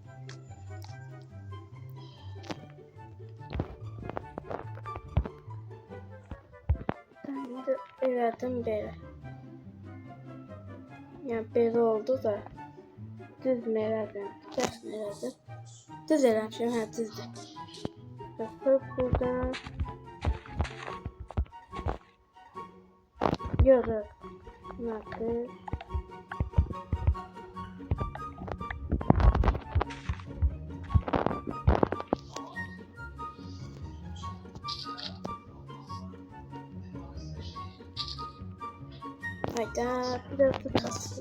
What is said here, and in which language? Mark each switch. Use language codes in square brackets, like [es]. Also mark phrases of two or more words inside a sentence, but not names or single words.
[az] Ben de elədim belə. Yəni belə oldu da. Düz mü elədim? Ters mi elədim? Düz eləmişim, hə düzdür. Baxıb burada. Yox. [tr] Nasıl? Hayda, biraz da kaçtı.